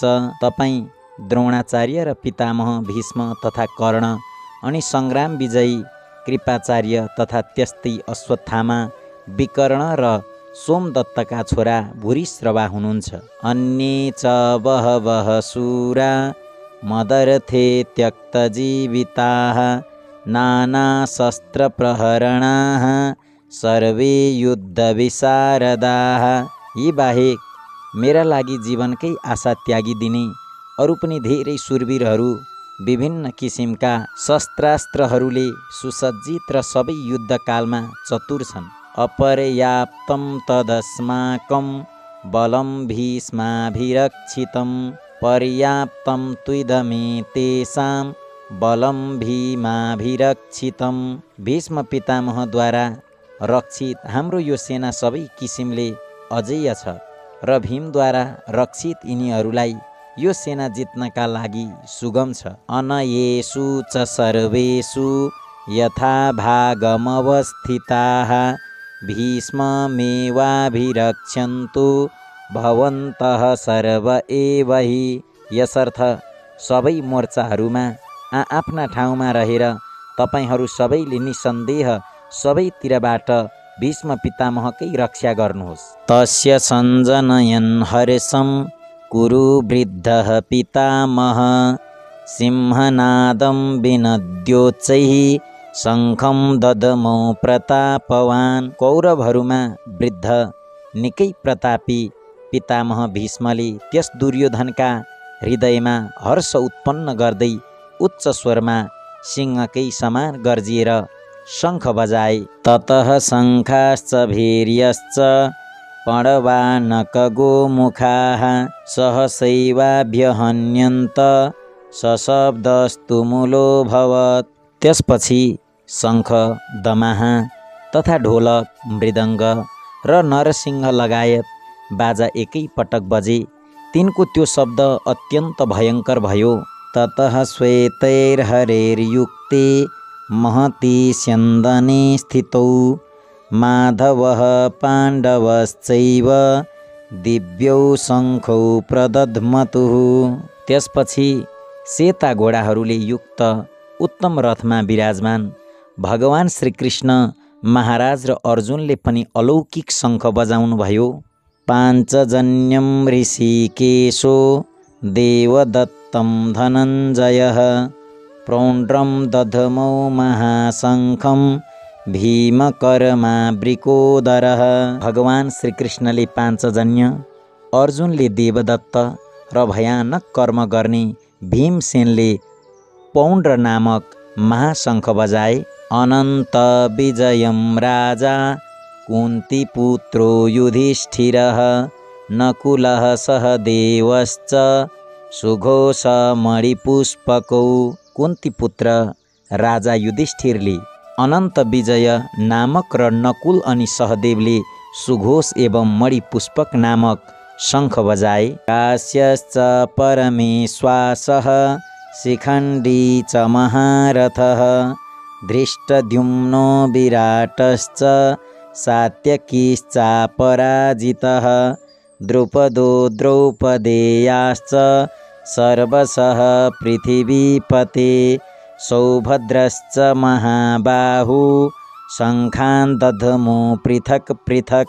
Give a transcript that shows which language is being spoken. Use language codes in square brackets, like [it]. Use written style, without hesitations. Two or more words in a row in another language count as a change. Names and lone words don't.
[ne] तपाईँ द्रोणाचार्य र पितामह भीष्म तथा कर्ण अनि सङ्ग्राम विजयी कृपाचार्य तथा त्यस्तै अश्वत्थामा, विकर्ण र सोमदत्तका छोरा भूरिश्रवा हुनुहुन्छ। [sa] अन्ये च बहवः शूरा मदर्थे त्यक्तजीविताः नानाशस्त्रप्रहरणाः सर्वे युद्धविशारदाः। [ne] यी बाहेक मेरा लागि जीवनकै आशा त्यागिदिने अरू पनि धेरै सुरवीरहरू विभिन्न किसिमका शस्त्रास्त्रहरूले सुसज्जित र सबै युद्धकालमा चतुर छन्। [sa] अपर्याप्तं तदस्माकं बलं भीष्माभिरक्षितं पर्याप्तं त्विदमेतेषां बलं भीमाभिरक्षितं। [ne] भीष्म पितामहद्वारा रक्षित हाम्रो यो सेना सबै किसिमले अजेय छ र भीमद्वारा रक्षित यिनीहरूलाई यो सेना जित्नका लागि सुगम छ। [sa] अनयेषु च सर्वेषु यथा भागमवस्थिताः भीष्ममेवाभिरक्षन्तु भवन्तः सर्व एव हि। [ne] यसर्थ सबै मोर्चाहरूमा आफ्ना ठाउँमा रहेर तपाईहरू सबैले निसन्देह सबैतिरबाट भीष्म पितामहकै रक्षा गर्नुहोस्। [sa] तस्य सञ्जनयन् हर्षं कुरु वृद्धः पितामह सिंहनादं विनद्योच्चैः शङ्खं ददमौ प्रतापवान्। [ne] कौरवहरूमा वृद्ध निकै प्रतापी पितामह भीष्मले त्यस दुर्योधनका हृदयमा हर्ष उत्पन्न गर्दै उच्च स्वरमा सिंहकै समान गर्जिएर शङ्ख बजाए। [sa] ततः शङ्खाश्च भैर्यश्च पणवानकगोमुखाः सहसैवाभ्यहन्यन्त सशब्दस्तु मूलोऽभवत्। [ne] त्यसपछि शङ्ख, दमाहा तथा ढोलक, मृदङ्ग र नरसिंह लगायत बाजा एकै पटक बजे। तिनको त्यो शब्द अत्यन्त भयङ्कर भयो। [sa] ततः श्वेतैर्हरैर्युक्ते महती स्यन्दने स्थितौ माधवः पाण्डवश्चैव दिव्यौ शङ्खौ प्रदध्मतुः। [ne] त्यसपछि सेता घोडाहरूले युक्त उत्तम रथमा विराजमान भगवान श्रीकृष्ण महाराज र अर्जुनले पनि अलौकिक शङ्ख बजाउनुभयो। [sa] पाञ्चजन्यम ऋषिकेशो देवदत्तं धनञ्जयः प्रौण्ड्रं दधमौ महाशङ्खं भीमकर्मा वृकोदरः। [ne] भगवान श्रीकृष्णले पाञ्चजन्य, अर्जुनले देवदत्त र भयानक कर्म गर्ने भीमसेनले पौण्ड्र नामक महाशङ्ख बजाए। [sa] अनन्त विजयं राजा कुन्तीपुत्रो युधिष्ठिरः नकुलः सहदेवश्च सुघोषमणिपुष्पकौ। [ne] कुन्तीपुत्र राजा युधिष्ठिरले अनन्त विजय नामक र नकुल अनि सहदेवले सुघोष एवं मणिपुष्पक नामक शङ्ख बजाए। [sa] काश्यश्च परमेश्वासः शिखण्डी च महारथः धृष्टद्युम्नो विराटश्च सात्यकीश्चापराजितः द्रुपदो द्रौपदेयाश्च सर्वशः पृथिवीपते सौभद्रश्च महाबाहु शङ्खान् दधमो पृथक् पृथक्।